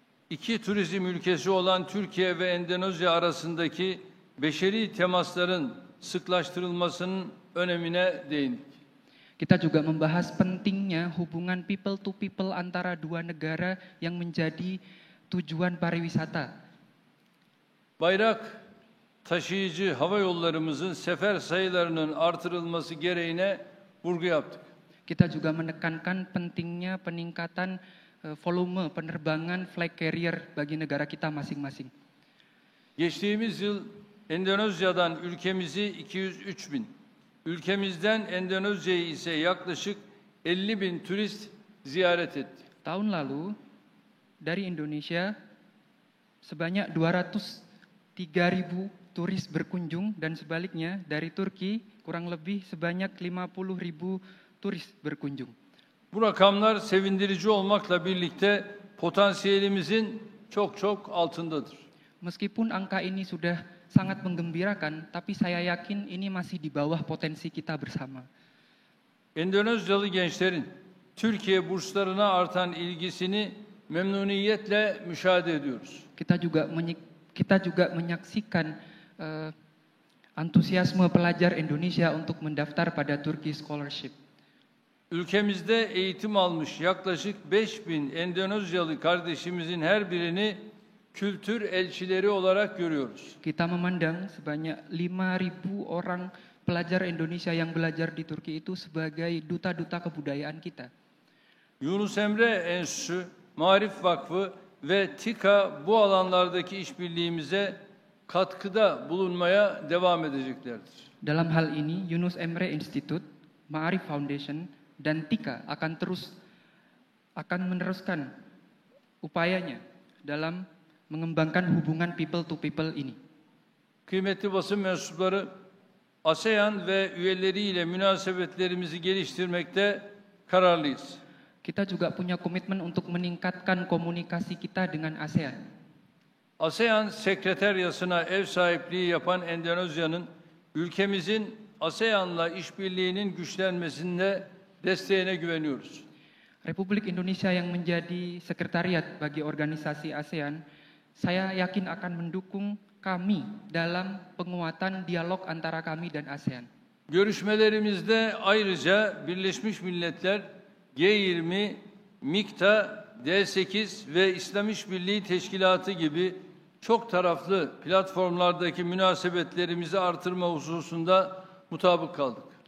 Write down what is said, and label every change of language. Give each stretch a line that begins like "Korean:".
Turkish: İki turizm ülkesi olan Türkiye ve Endonezya arasındaki beşeri temasların sıklaştırılmasının önemine değindik.
Indonesian: Kita juga membahas pentingnya hubungan people to people antara dua negara yang menjadi tujuan pariwisata.
Turkish: Bayrak taşıyıcı hava yollarımızın sefer sayılarının artırılması gereğine vurgu yaptık.
Indonesian: Kita juga menekankan pentingnya peningkatan volume penerbangan flag carrier bagi negara kita masing-masing.
Turkish: Geçtiğimiz yıl Endonezya'dan ülkemizi 203 bin, ülkemizden Endonezya'yı ise yaklaşık 50 bin turist ziyaret etti.
Indonesian: Tahun lalu dari Indonesia sebanyak 203.000 turis berkunjung dan sebaliknya dari Turki kurang lebih sebanyak 50.000 turis berkunjung.
Turkish: Bu rakamlar sevindirici olmakla birlikte potansiyelimizin çok altındadır.
Indonesian: Meskipun angka ini sudah sangat menggembirakan, tapi saya yakin ini masih di bawah potensi kita bersama.
Turkish: Endonezyalı gençlerin Türkiye burslarına artan ilgisini memnuniyetle müşahede ediyoruz.
Indonesian: Kita juga menyaksikan antusiasme pelajar Indonesia untuk mendaftar pada Turkey Scholarship.
Turkish: Ülkemizde eğitim almış yaklaşık 5.000 Endonezyalı kardeşimizin her birini kültür elçileri olarak görüyoruz.
Indonesian: Kita memandang sebanyak 5.000 orang pelajar Indonesia yang belajar di Turki itu sebagai duta-duta kebudayaan kita.
Turkish: Yunus Emre Enstitüsü, Maarif Vakfı ve TİKA bu alanlardaki işbirliğimize katkıda bulunmaya devam edeceklerdir.
Indonesian: Dalam hal ini, Yunus Emre Institute, Maarif Foundation, dan TİKA akan meneruskan upayanya dalam mengembangkan hubungan people to people ini.
Turkish: Kıymetli basın mensupları, ASEAN ve üyeleriyle münasebetlerimizi geliştirmekte kararlıyız.
Indonesian: Kita juga punya komitmen untuk meningkatkan komunikasi kita dengan ASEAN.
Turkish: ASEAN Sekreteryası'na ev sahipliği yapan Endonezya'nın ülkemizin ASEAN'la işbirliğinin güçlenmesinde desteğine güveniyoruz.
Indonesian: Republik Indonesia yang menjadi sekretariat bagi organisasi ASEAN, saya yakin akan mendukung kami dalam penguatan dialog antara kami dan ASEAN.
Turkish: Görüşmelerimizde ayrıca Birleşmiş Milletler, G20, MİKTA, D8 ve İslam İşbirliği Teşkilatı gibi çok taraflı platformlardaki münasebetlerimizi artırma hususunda mutabık kaldık.